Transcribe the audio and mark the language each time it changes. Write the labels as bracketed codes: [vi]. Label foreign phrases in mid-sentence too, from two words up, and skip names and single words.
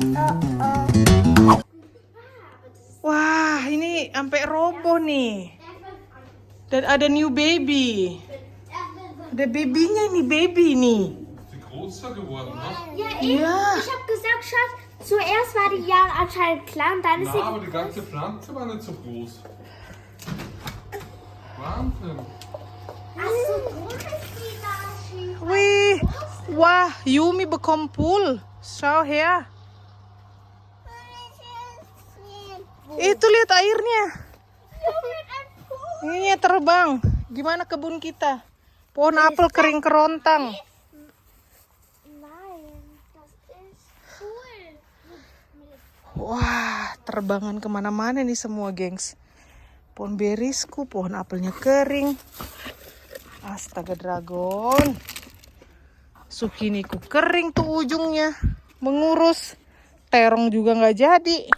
[id] Wah, ini sampai roboh nih. Dan ada [en] new baby. [id] Ada babynya nih, baby nih. [de] Größer geworden, ne? Ja, eben. Ja. Ich habe gesagt, Schatz, zuerst war die ja anscheinend klein, dann ist sie... Na, aber die ganze Pflanze war nicht so groß. Wahnsinn. Ach, so groß ist die da. [id] Wih, wah, Yumi berkumpul. [de] Schau her. [id] Itu lihat airnya. Ini terbang. Gimana kebun kita? Pohon apel kering kerontang. [de] Nein, das ist cool. [id] Wah, terbangan kemana-mana nih semua, gengs. Pohon berisku, pohon apelnya kering. Astaga, dragon. Sukiniku kering tuh ujungnya. Mengurus. Terong juga nggak jadi.